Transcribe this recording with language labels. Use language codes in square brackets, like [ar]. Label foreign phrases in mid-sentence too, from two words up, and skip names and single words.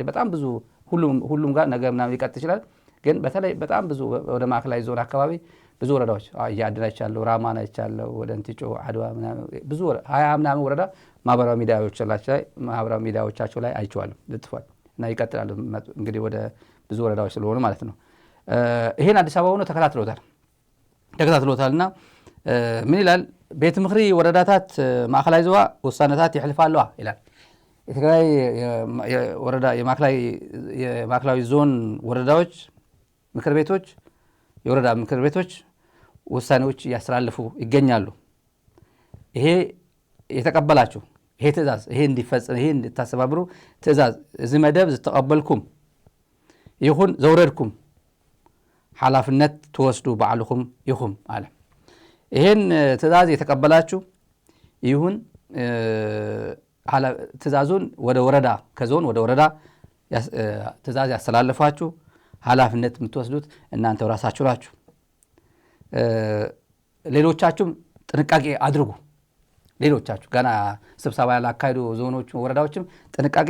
[am] በጣም ብዙ ሁሉም ጋር ነገ ምናምን ሊቀጥ ይችላል፣ ግን በተለይ በጣም ብዙ ወደ ማዕከላዊ ዞን አካባቢ ብዙ ወረዳዎች እያድናች ያለው ራማና ይቻለው ወደ እንቲጮ አድዋ ምናምን ብዙ 20 ምናምን ወረዳ ማህበራዊ ሚዲያዎቻቸው ላይ አይቼዋለሁ ልጥፏል እና ይቀጥላሉ። እንግዲህ ወደ ብዙ ወረዳዎች ስለሆኑ ማለት ነው። ይሄን አዲስ አበባ ሆኖ ተከታትሎታልና ምን ይላል? [ti] ቤት ምክሪ ወረዳታት ማዕከላዊ ዞባ ውሳነታት ይሕልፋ ኣለዋ [am] ይላል። የትግራይ ወረዳ የማዕከላዊ ዞን ወረዳዎች ምክር ቤቶች የወረዳ ምክር ቤቶች ውሳኔዎች እያስተላልፉ ይገኛሉ። ይሄ የተቀበላችሁ ይሄ ትእዛዝ ይሄ እንዲፈጸም ይሄ እንድታስተባብሩ ትእዛዝ [ti] እዚ መደብ ዝተቀበልኩም ይኹን ዘውረድኩም ሓላፍነት ትወስዱ ባዕልኩም ይኹም [am] አለ። ይሄን ትእዛዝ የተቀበላችሁ ይሁን ትእዛዙን ወደ ወረዳ ከዞን ወደ ወረዳ ትእዛዝ ያስተላልፋችሁ ኃላፊነት የምትወስዱት እናንተው ራሳችሁ ናችሁ። ሌሎቻችሁም ጥንቃቄ አድርጉ። ሌሎቻችሁ ገና ስብሰባ ያላካሄዱ ዞኖች ወረዳዎችም ጥንቃቄ